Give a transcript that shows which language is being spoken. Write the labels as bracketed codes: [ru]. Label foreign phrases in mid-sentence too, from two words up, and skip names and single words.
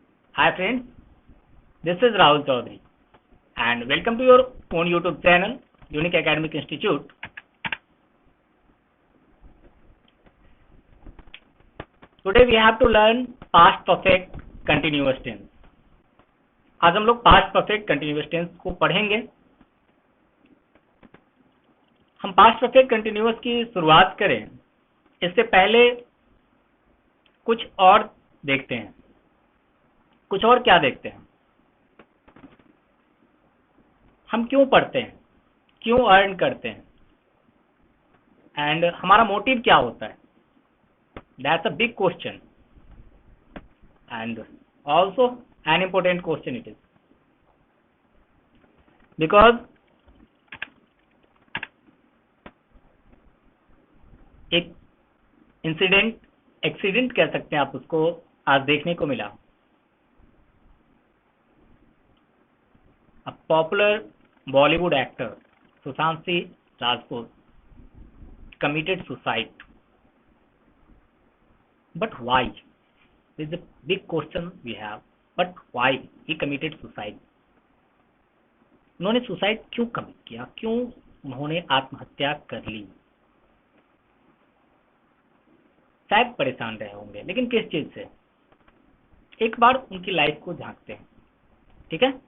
[en] Hi friends, this is Rahul Chaudhary and welcome to your own YouTube channel, Unique Academic Institute. Today we have to learn past perfect continuous tense. [hi] आज हम लोग [en] past perfect continuous tense [hi] को पढ़ेंगे. हम [en] past perfect continuous [hi] की शुरुआत करें इससे पहले कुछ और देखते हैं. कुछ और क्या देखते हैं? हम क्यों पढ़ते हैं, क्यों अर्न करते हैं एंड हमारा मोटिव क्या होता है? [en] That's a big question and also an important question it is, because [hi] एक एक्सीडेंट कह सकते हैं आप उसको, आज देखने को मिला. [en] A popular Bollywood actor Sushant Singh Rajput committed suicide. But why? This is a big question we have. But why he committed suicide? [hi] उन्होंने सुसाइड क्यों कमिट किया, क्यों उन्होंने आत्महत्या कर ली? शायद परेशान रहे होंगे, लेकिन किस चीज से? एक बार उनकी लाइफ को झांकते हैं, ठीक है?